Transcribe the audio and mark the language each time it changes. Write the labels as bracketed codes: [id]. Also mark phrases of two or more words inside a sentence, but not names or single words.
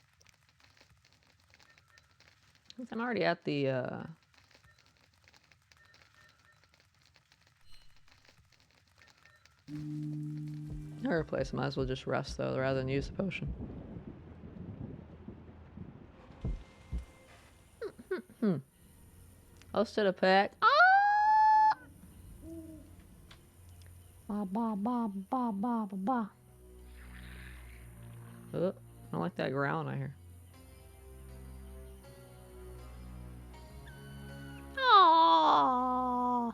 [en] I'm already at the, her place. Might as well just rest, though, rather than use the potion. Hosted a pack. Ah! Ba ba ba ba ba ba ba. Oh, I don't like that ground I hear. Aww.